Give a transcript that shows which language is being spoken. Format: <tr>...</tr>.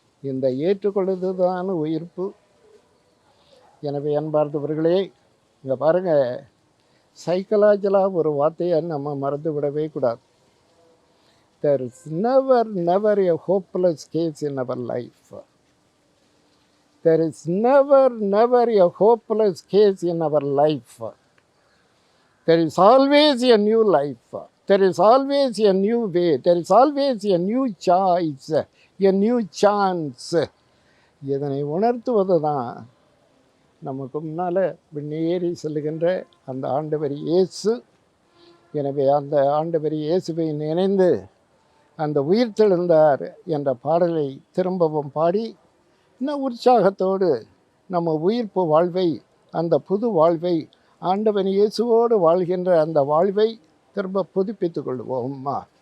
<ta>இந்த ஏற்றுக்கொள்வது தான் உயிர்ப்பு. எனவே அன்பார்ந்தவர்களே, இங்கே பாருங்கள், சைக்கலாஜிக்கலாக ஒரு வார்த்தையை நம்ம மறந்து விடவே கூடாது.</ta> <en>There is never a hopeless case in our life. There is never a hopeless case in our life. There is always a new life. There is always a new way. There is always a new choice, a new chance.</en> <ta>இதனை உணர்த்துவது தான் நமக்கு முன்னால் விண்ணேறி செல்லுகின்ற அந்த ஆண்டவர் இயேசு. எனவே அந்த ஆண்டவர் இயேசுவை நினைந்து அந்த உயிர்த்தெழுந்தார் என்ற பாடலை திரும்பவும் பாடி, இன்னும் உற்சாகத்தோடு நம்ம உயிர்ப்பு வாழ்வை, அந்த புது வாழ்வை, ஆண்டவன் இயேசுவோடு வாழ்கின்ற அந்த வாழ்வை திரும்ப புதுப்பித்துக் கொள்வோம்மா.</ta>